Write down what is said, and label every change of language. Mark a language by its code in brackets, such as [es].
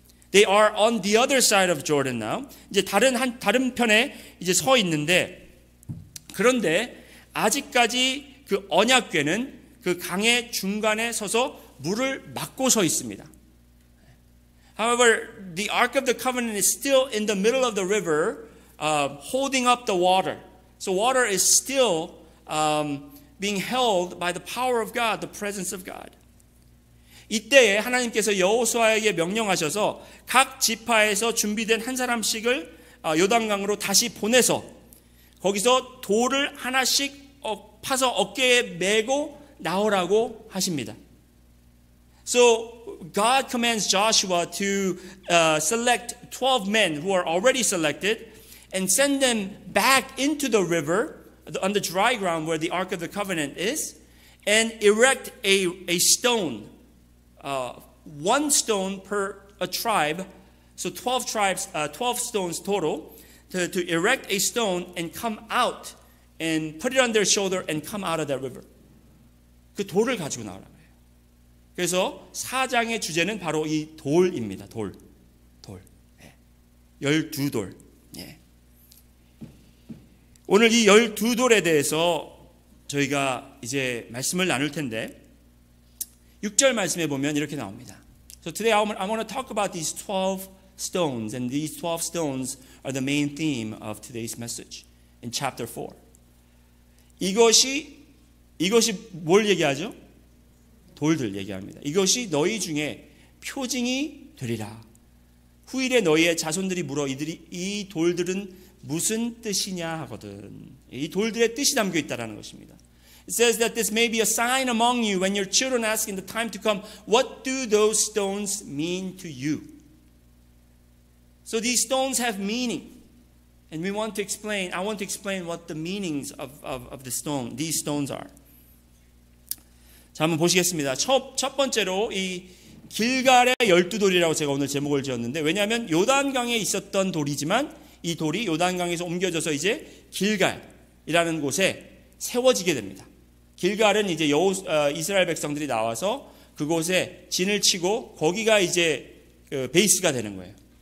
[en] They are on the other side of Jordan now. [ko] 이제 다른 편에 이제 서 있는데 그런데 아직까지 그 언약궤는 그 강의 중간에 서서 물을 막고 서 있습니다. [en] However, the Ark of the Covenant is still in the middle of the river, holding up the water. So water is still being held by the power of God, the presence of God. [ko] 이때에 하나님께서 여호수아에게 명령하셔서 각 지파에서 준비된 한 사람씩을 요단강으로 다시 보내서 거기서 돌을 하나씩 파서 어깨에 메고 나오라고 하십니다. [en] So God commands Joshua to select 12 men who are already selected and send them back into the river on the dry ground where the Ark of the Covenant is and erect a stone, one stone per a tribe, so 12 tribes, 12 stones total, to erect a stone and come out and put it on their shoulder and come out of that river. [ko] 그 돌을 가지고 나오라고 해요. 그래서 4장의 주제는 바로 이 돌입니다. 돌. 12돌. 예. 오늘 이 12돌에 대해서 저희가 이제 말씀을 나눌 텐데 6절 말씀에 보면 이렇게 나옵니다. [en] So today I want to talk about these 12 stones and these 12 stones are the main theme of today's message in chapter 4. [ko] 이것이 뭘 얘기하죠? 돌들 얘기합니다. 이것이 너희 중에 표징이 되리라. 후일에 너희의 자손들이 물어 이 돌들은 무슨 뜻이냐 하거든. 이 돌들의 뜻이 담겨 있다라는 것입니다. [en] It says that this may be a sign among you when your children ask in the time to come, what do those stones mean to you? So these stones have meaning. And we want to explain, I want to explain what the meanings of the stone, these stones are. [ko] 자, 한번 보시겠습니다. 첫 번째로 이 길갈의 12돌이라고 제가 오늘 제목을 지었는데, 왜냐하면 요단강에 있었던 돌이지만 이 돌이 요단강에서 옮겨져서 이제 길갈이라는 곳에 세워지게 됩니다. 길갈은 이제 이스라엘 백성들이 나와서 그곳에 진을 치고 거기가 이제 그 베이스가 되는 거예요.